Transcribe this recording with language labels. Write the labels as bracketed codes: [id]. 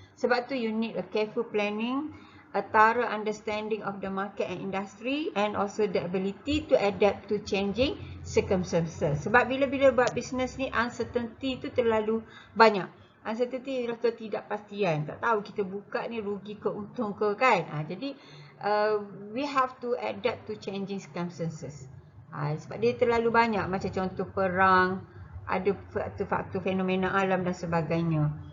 [ms] Sebab tu [en] you need a careful planning, a thorough understanding of the market and industry, and also the ability to adapt to changing circumstances. [ms] Sebab bila-bila buat business ni, uncertainty tu terlalu banyak. Uncertainty ialah ketidakpastian. Tak tahu kita buka ni rugi ke untung ke kan. Jadi [en] we have to adapt to changing circumstances. [ms] Sebab dia terlalu banyak, macam contoh perang, ada faktor-faktor fenomena alam dan sebagainya.